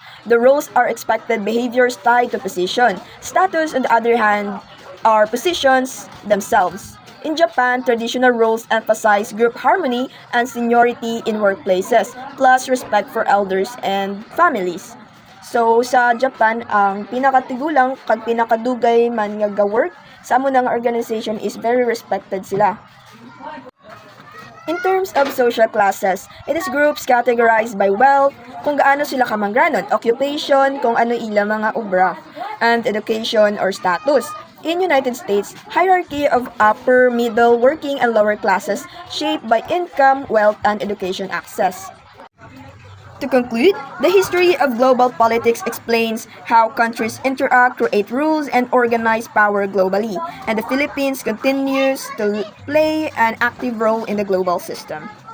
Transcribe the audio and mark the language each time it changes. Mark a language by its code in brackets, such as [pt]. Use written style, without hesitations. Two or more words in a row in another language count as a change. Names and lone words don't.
[en] The roles are expected behaviors tied to position. Status, on the other hand, are positions themselves. In Japan, traditional roles emphasize group harmony and seniority in workplaces, plus respect for elders and families. [hil] So sa Japan, ang pinakatigulang kag pinakadugay man nga ga-work sa amo nga organization [en] is very respected [hil] sila. [en] In terms of social classes, it is groups categorized by wealth, [hil] kung gaano sila kamangranon, occupation, kung ano ila mga obra, [en] and education or status. In United States, hierarchy of upper, middle, working, and lower classes shaped by income, wealth, and education access. To conclude, the history of global politics explains how countries interact, create rules, and organize power globally, and the Philippines continues to play an active role in the global system.